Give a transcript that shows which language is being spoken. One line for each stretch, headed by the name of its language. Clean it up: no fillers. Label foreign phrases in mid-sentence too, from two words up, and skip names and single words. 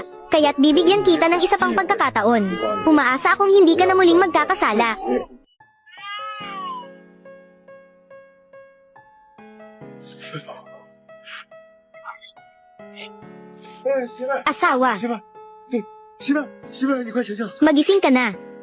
Filipino: Kaya't bibigyan kita ng isa pang pagkakataon. Umaasa akong hindi ka na muling magkakasala. Asawa,
Chinese: 媳妇，你快醒醒！
Filipino: magising ka na.